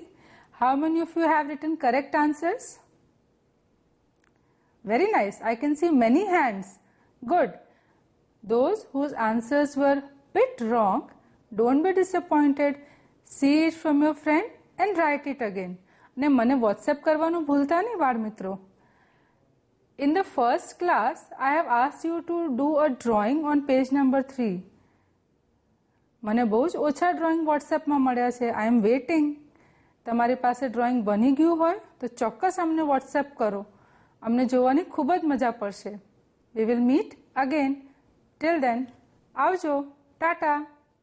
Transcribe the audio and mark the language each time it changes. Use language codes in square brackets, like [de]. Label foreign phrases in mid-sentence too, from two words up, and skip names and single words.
[en] How many of you have written correct answers? Very nice. I can see many hands. Good. Those whose answers were bit wrong, don't be disappointed. See it from your friend and write it again. [gu] ને મને WhatsApp કરવાનું ભૂલતા નહીં બાળ મિત્રો. [en] In the first class, I have asked you to do a drawing on page number 3. [gu] મને બહુ જ ઓછા ડ્રોઈંગ વોટ્સએપમાં મળ્યા છે. [en] I am waiting. [gu] તમારી પાસે ડ્રોઈંગ બની ગયું હોય તો ચોક્કસ અમને વોટ્સએપ કરો. અમને જોવાની ખૂબ જ મજા પડશે. [en] We will meet again. Till then, [gu] આવજો. ટાટા.